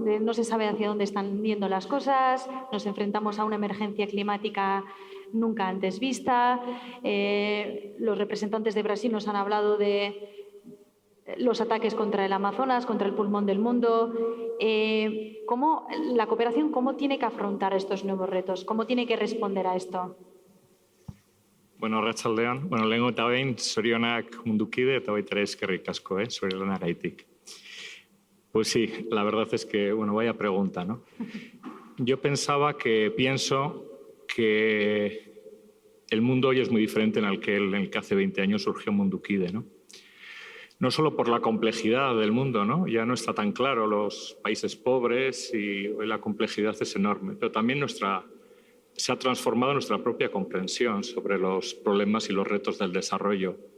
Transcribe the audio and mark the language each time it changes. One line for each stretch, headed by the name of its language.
Spanish: No se sabe hacia dónde están yendo las cosas, nos enfrentamos a una emergencia climática nunca antes vista. Los representantes de Brasil nos han hablado de los ataques contra el Amazonas, contra el pulmón del mundo. ¿Cómo la cooperación tiene que afrontar estos nuevos retos? ¿Cómo tiene que responder a esto?
Basque: Bueno, arratsaldean. Lehenengo eta behin, zorionak Mundukide eta baita ere eskerrik asko, zure lanagaitik.
Spanish: Pues sí, la verdad es que, vaya pregunta, ¿no? Yo pienso que el mundo hoy es muy diferente en el que hace 20 años surgió Mundukide, ¿no? No solo por la complejidad del mundo, ¿no? Ya no está tan claro los países pobres y hoy la complejidad es enorme, pero también se ha transformado nuestra propia comprensión sobre los problemas y los retos del desarrollo.